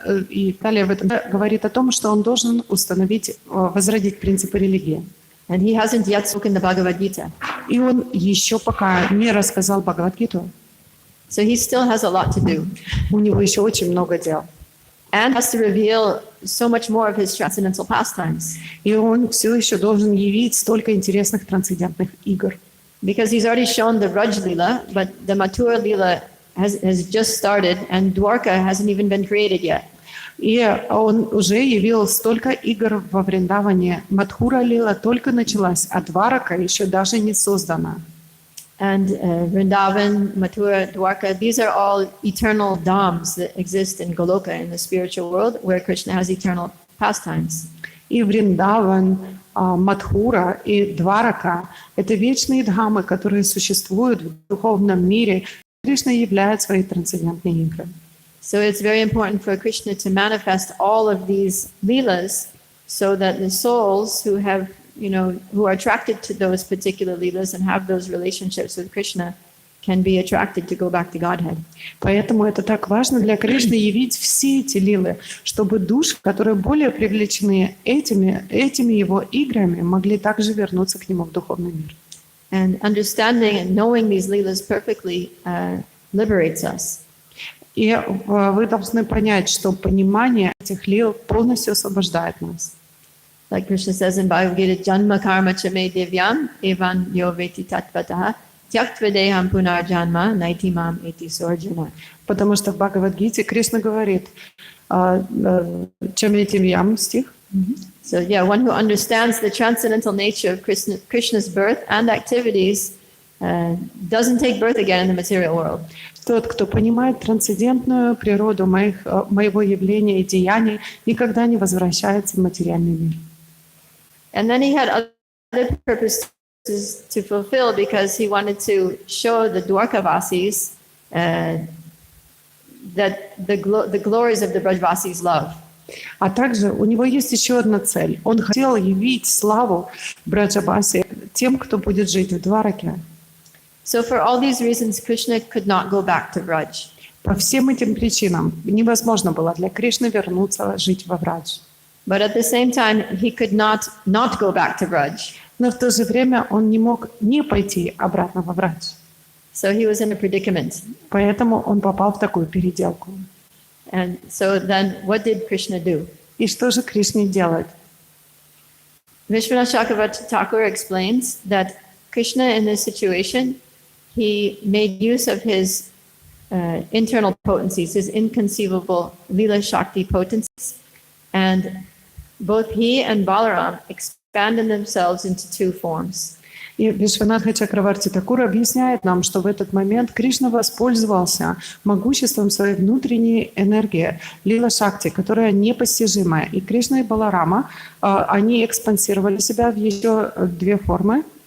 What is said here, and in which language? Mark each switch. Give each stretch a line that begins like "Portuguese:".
Russian: И далее в этом говорит о том, что он должен установить, возродить принципы религии.
English: And he hasn't yet spoken the Bhagavad Gita.
Russian: И он еще пока не рассказал Бхагавад-гиту.
English: So he still has a lot to do.
Russian: У него еще очень много дел.
English: And has to reveal so much more of his transcendental pastimes.
Russian: И он все еще должен явить столько интересных трансцендентных игр.
English: Because he's already shown the Vraj Lila, but the Mathura Lila has just started, and Dwarka hasn't even been created yet.
Russian: И он уже явил столько игр во Вриндаване. Мадхура Лила только началась, а Дварака еще даже не создана.
English: And Vrindavan, Mathura, Dwarka, these are all eternal dhams that exist in Goloka, in the spiritual world, where Krishna has eternal pastimes.
Russian: И Вриндаван, Мадхура и Дварака – это вечные дхамы, которые существуют в духовном мире. Кришна являет свои трансцендентные игры.
English: So it's very important for Krishna to manifest all of these leelas so that the souls who have, who are attracted to those particular leelas and have those relationships with Krishna can be attracted to go back to Godhead.
Russian: Поэтому это так важно для Кришны явить все эти лилы, чтобы души, которые более привлечены этими его играми, могли также вернуться к нему в духовный мир.
English: And understanding and knowing these leelas perfectly liberates us.
Russian: И вы должны понять, что понимание этих лил полностью освобождает нас.
English: Like Krishna says in Bhagavad Gita,
Sanskrit: Janma karma chame devyam evan yo veti tattvataha tyaktvedeham punar janma naiti mam eti sorjuna.
Russian: Потому что в Бхагавад-гите Кришна говорит, чаме девьям стих.
English: So yeah, one who understands the transcendental nature of Krishna's birth and activities doesn't take birth again in the material world.
Russian: Тот, кто понимает трансцендентную природу моего явления и деяний, никогда не возвращается в материальный мир.
English: And then he had other purposes to fulfill because he wanted to show the Dwarkavasis that the glories of the Brajvasis' love.
Russian: А также у него есть еще одна цель. Он хотел явить славу Браджабаси тем, кто будет жить в Двараке.
English: So for all these reasons, Krishna could not go back to Vraj.
Russian: По всем этим причинам невозможно было для Кришны вернуться жить во Врадж.
English: But at the same time, he could not go back to Vraj.
Russian: Но в то же время он не мог не пойти обратно во Врадж.
English: So he was in a predicament.
Russian: Поэтому он попал в такую переделку.
English: And so then what did Krishna do?
Russian: И что же Кришне делать?
English: Vishwanath Chakravarti Thakur explains that Krishna in this situation, he made use of his internal potencies, his inconceivable Lila Shakti potencies, and both he and Balaram expanded themselves into two forms.
Russian: И Вишванатха Чакраварти Такур объясняет нам, что в этот момент Кришна воспользовался могуществом своей внутренней энергии, Лила Шакти, которая непостижимая. И Кришна и Баларама, они экспансировали себя в еще две формы.